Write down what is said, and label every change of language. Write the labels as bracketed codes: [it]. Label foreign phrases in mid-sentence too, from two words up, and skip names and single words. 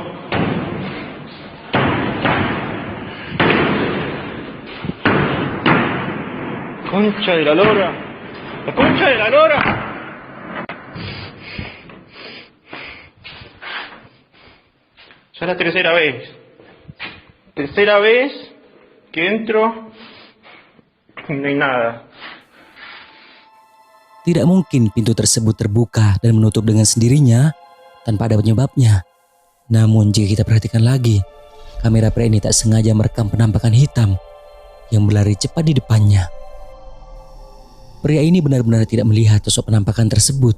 [es] Concha de la lora. La concha de la lora. Ya la tercera vez. Tercera vez que entro y no hay nada. [id] Tidak mungkin pintu tersebut terbuka dan menutup dengan sendirinya tanpa ada penyebabnya. Namun jika kita perhatikan lagi, kamera pria ini tak sengaja merekam penampakan hitam yang berlari cepat di depannya. Pria ini benar-benar tidak melihat sosok penampakan tersebut.